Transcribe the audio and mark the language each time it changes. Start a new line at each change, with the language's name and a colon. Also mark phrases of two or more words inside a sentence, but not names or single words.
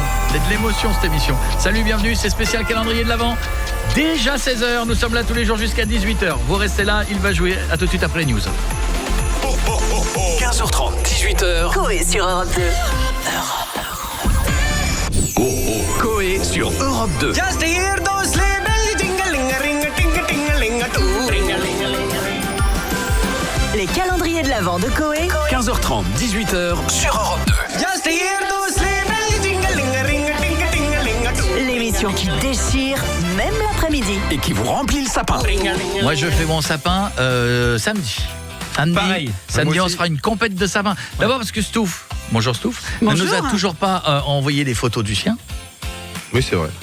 French: C'est de l'émotion cette émission. Salut, bienvenue, c'est spécial calendrier de l'Avent. Déjà 16h, nous sommes là tous les jours jusqu'à 18h. Vous restez là, il va jouer. À tout de suite après les news. 15h30, 18h. Coé sur Europe 2. Coé sur Europe 2.
English: Just hear those sleigh bells jingling-a-ring-a-ting-a-ting-a-ling-a-too.
French: Les calendriers de l'Avent de Coé. 15h30, 18h sur Europe 2.
English: Just hear those sleigh bells jingling-a-ring-a-ting-a-ting-a-ling-a-too.
French: L'émission qui déchire même l'après-midi. Et qui vous remplit le sapin. Moi je fais mon sapin samedi. Pareil. Samedi on se fera une compète de sapin. D'abord parce que Stouff, bonjour Stouff, ne nous a toujours pas envoyé des photos du sien. Oui, c'est vrai.